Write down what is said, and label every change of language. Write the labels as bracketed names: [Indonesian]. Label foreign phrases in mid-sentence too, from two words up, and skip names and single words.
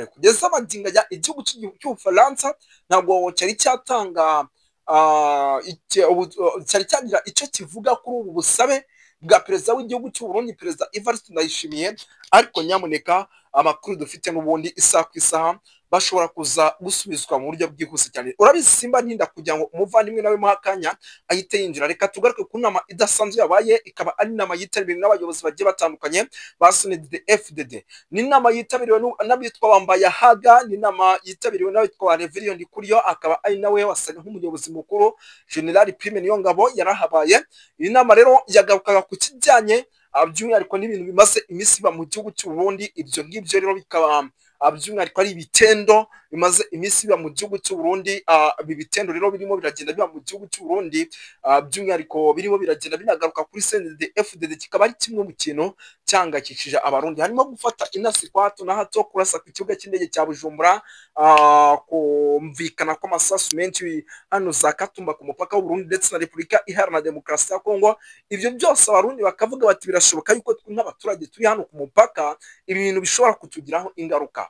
[Kinyarwanda] Kugeza amagingo ya igihugu cy'Ubufaransa ntabwo cyari cyatanga cyari cyagira icyo kivuga kuri ubu busabe bwa perezida w'igihugu cy'u Burundi, perezida Evariste Ndayishimiye, ariko nyamuneka amakuru dufite n'ubundi isaha ku isaha bashobora kuza gusubizwa mu buryo bwihuse cyane. Urabizi simba ntinda kugira ngo umuvandimwe nawe mu akanya ahite yinjira. Reka tugaruke ku nama idasanzwe yabaye, ikaba ari inama yitabiriwe n'abayobozi bagiye batandukanye ba CNDD-FDD. Ni inama yitabiriwe n'abitwa Bambayahaga, ni inama yitabiriwe n'abitwa Reverien Ndikuriyo, akaba ari nawe wasaga nk'umuyobozi mukuru General Prime Niyongabo yarahabaye. Iyi nama rero yagarukaga ku kijyanye by'umwihariko n'ibintu bimaze iminsi biba mu gihugu cy'u Burundi. Ibyo ngibyo rero bikaba by'umwihariko ari ibitendo bimaze iminsi biba mu gihugu cy'u Burundi. Ibi bitendo rero birimo biragenda biba mu gihugu cy'u Burundi, by'umwihariko birimo biragenda binagaruka kuri CNDD-FDD. Kikaba ari kimwe mu kintu cyangakishije abarundi, harimo gufata inasi kwa hato na hato, kurasa ku kibuga cy'indege cya Bujumbura, kumvikana kw'amasasu menshi hano za Katumba ku mupaka w'u Burundi ndetse na Repubulika Iharanira Demokarasi ya Kongo. Ibyo byose abarundi bakavuga bati birashoboka yuko nk'abaturage turi hano ku mupaka ibi bintu bishobora kutugiraho ingaruka.